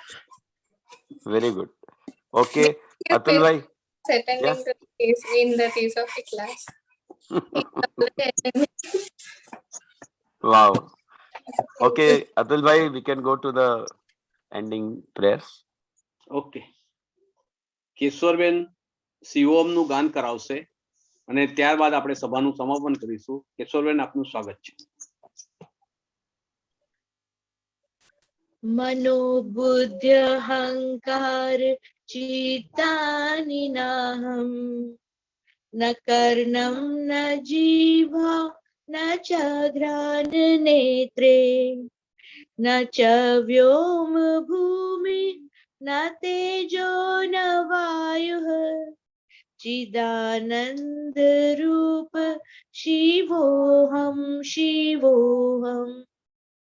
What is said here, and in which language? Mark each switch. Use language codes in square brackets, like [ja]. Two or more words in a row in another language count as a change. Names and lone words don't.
[en] Very good. Okay, Atul bhai. Attending Yes. in the theosophy class. Wow. Okay, Atul bhai, we can go to the ending prayers. [gu] ઓકે, કેશવરબેન શિવોમનું ગાન કરાવશે અને ત્યારબાદ આપણે સભાનું સમાપન કરીશું. કેશવરબેન, આપનું સ્વાગત છે. [sa] मनोबुद्ध्य अहंकार चित्तानि नाहं न कर्णं न जीवा न च घ्राण नेत्रे न च व्योम भूमि न तेजो न वायुः चिदानंद रूप शिवोऽहं शिवोऽहम्.